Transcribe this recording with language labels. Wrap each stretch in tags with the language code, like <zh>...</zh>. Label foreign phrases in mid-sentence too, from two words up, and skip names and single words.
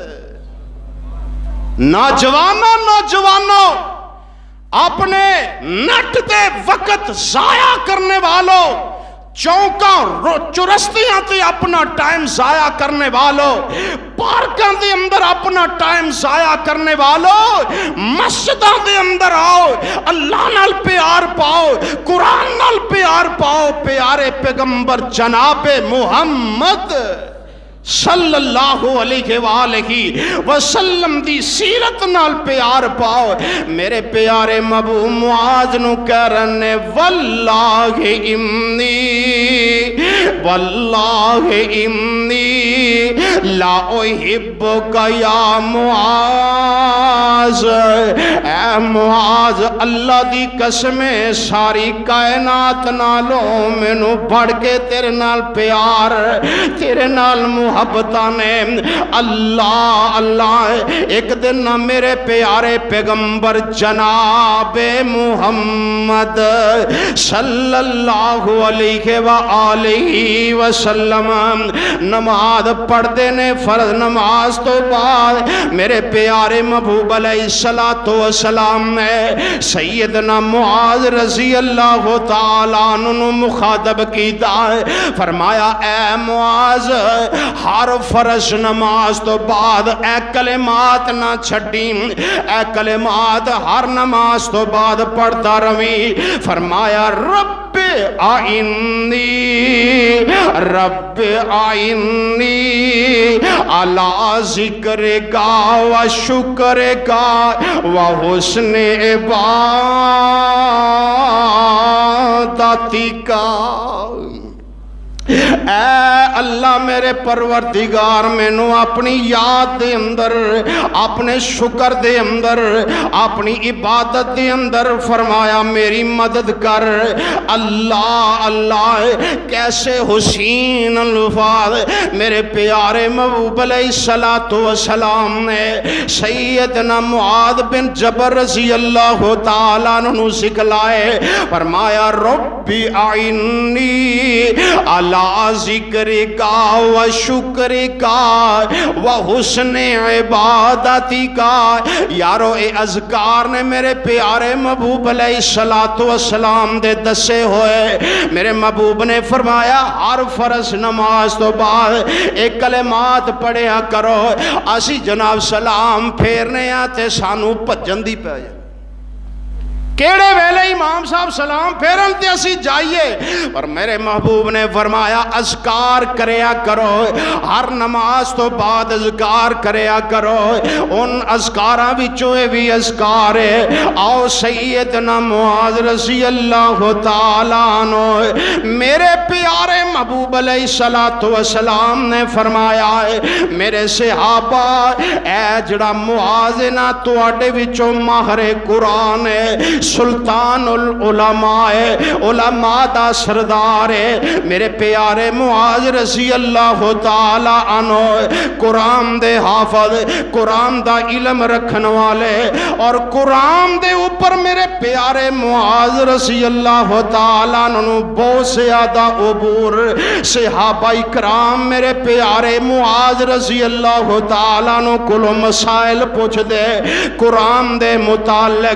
<pa>نوجواناں نوجواناں، اپنے نٹ دے وقت ضائع کرن والیاں، چوکاں چورستیاں تے اپنا ٹائم ضائع کرن والیاں، پارکاں دے اندر اپنا ٹائم ضائع کرن والیاں، مسجداں دے اندر آؤ, اللہ نال پیار پاؤ، قرآن نال پیار پاؤ، پیارے پیغمبر جنابِ محمد</pa> <ar>صلى الله عليه وسلم</ar> <pa>دی سیرت نال پیار پاؤ. میرے پیارے محبوب معاذ نوں کہہ رہے</pa> <ar>والله إني لأحبك يا معاذ,</ar> <pa>اے معاذ اللہ دی قسم ساری کائنات نالوں مینوں ودھ کے تیرے نال پیار، تیرے نال محبتاں نے. اللہ اللہ اک دن نا میرے پیارے پیغمبر جنابِ محمد</pa> <ar>صلى الله عليه وسلم</ar> <pa>نماز پڑھدے نے. فرض نماز توں بعد میرے پیارے محبوب</pa> <ar>عليه الصلاة والسلام</ar> <pa>نے سیدنا معاذ</pa> <ar>رضي الله تعالى عنه</ar> <pa>مخاطب کیتا، فرمایا اے معاذ، ہر فرض نماز توں بعد اے کلمات نا چھڈی، اے کلمات ہر نماز توں بعد پڑھدا رہویں.</pa> <ar>فرمایا رب أعني على ذكرك و شكرك و حسن عبادتك.</ar> <pa>اے اللہ میرے پروردگار مینوں اپنی یاد دے اندر، اپنے شکر دے اندر، اپنی عبادت دے اندر فرمایا میری مدد کر. اللہ اللہ کیسے حسین الفاظ میرے پیارے محبوب</pa> <ar>عليه الصلاة والسلام</ar> <pa>نے سیدنا معاذ بن جبل</pa> <ar>رضي الله تعالى عنه</ar> <pa>سکھلائے.</pa> <ar>فرمایا ربي أعني على ذكرك و شكرك و حسن عبادتك.</ar> <pa>یارو اے اذکار نے میرے پیارے محبوب</pa> <ar>عليه الصلاة والسلام</ar> <pa>دے دسے ہوئے. میرے محبوب نے فرمایا ہر فرض نماز توں بعد اک کلمات پڑھیا کرو. اسی جناب سلام پھیرنے آں تے سانوں بھجن دی پے جائے. کیڑے ویلے امام صاحب سلام پھیرن تے اسی جائیے، اور میرے محبوب نے فرمایا اذکار کریا کرو، ہر نماز تو بعد اذکار کریا کرو۔ ان اذکاراں وچوں اے بھی اذکار ہے، آؤ سیدنا معاذ</pa> <ar>رضی اللہ تعالیٰ عنہ</ar> <pa>میرے پیارے محبوب</pa> <ar>علیہ السلام</ar> <pa>نے فرمایا ہے میرے صحابہ اے جڑا معاذ نا تواڈے وچوں ماہر قرآن ہے،</pa> <ar>سلطان العلماء</ar> <pa>ہے، علماء دا سردار ہے، میرے پیارے معاذ</pa> <ar>رضی اللہ تعالی عنہ</ar> <pa>قرآن دے حافظ، قرآن دا علم رکھن والے، اور قرآن دے اوپر میرے پیارے معاذ</pa> <ar>رضی اللہ تعالی عنہ</ar> <pa>بہت زیادہ عبور صحابہ اکرام میرے پیارے معاذ</pa> <ar>رضی اللہ تعالی عنہ</ar> <pa>کلو مسائل پوچھ دے قرآن دے متعلق۔</pa>